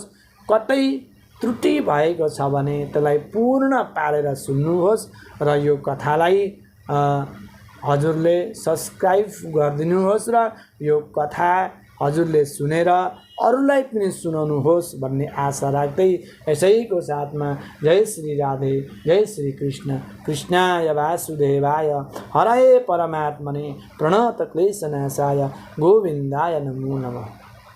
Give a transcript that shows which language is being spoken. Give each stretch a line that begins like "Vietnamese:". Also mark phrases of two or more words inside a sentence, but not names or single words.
Nepali: कतै त्रुटि भएको छ भने त्यसलाई पूर्ण पारेर सुन्नुहोस् र यो कथालाई हजुरले सब्सक्राइब गरिदिनुहोस् र यो कथा हजुरले सुनेर अरूलाई पनि सुनाउनुहोस् भन्ने आशा राख्दै यसैको साथमा जय श्री राधे, जय श्री कृष्ण।
Sanskrit: कृष्णाय वासुदेवाय हरये परमात्मने प्रणतक्लेशनाशाय गोविन्दाय नमो नमः।